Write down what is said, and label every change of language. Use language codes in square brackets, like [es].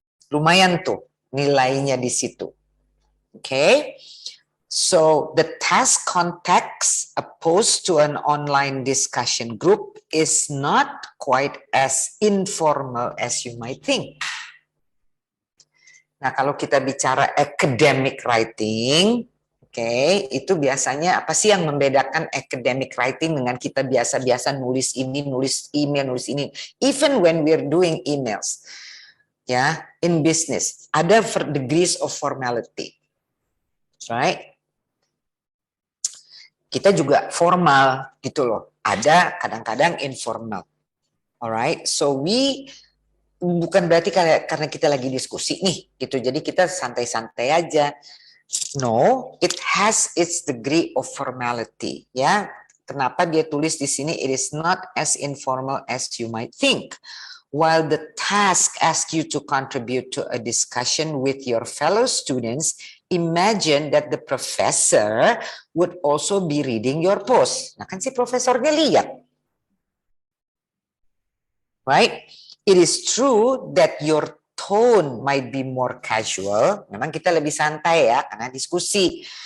[id] Lumayan tuh nilainya di situ. Okay? [en] So the task context opposed to an online discussion group is not quite as informal as you might think. [id] Nah, kalau kita bicara academic writing, itu biasanya apa sih yang membedakan academic writing dengan kita biasa-biasa nulis ini, nulis email, nulis ini. [en] Even when we're doing emails, ya, in business, ada degrees of formality, right? [id] Kita juga formal gitu loh. Ada kadang-kadang informal. Alright, so bukan berarti karena kita lagi diskusi nih gitu. Jadi kita santai-santai aja. [en] No, it has its degree of formality. [id] Ya, kenapa dia tulis di sini? [en] It is not as informal as you might think. While the task asks you to contribute to a discussion with your fellow students, imagine that the professor would also be reading your post. [id] Nah kan si profesornya lihat. [en] Right? It is true that your tone might be more casual. [id] Memang kita lebih santai ya, karena diskusi.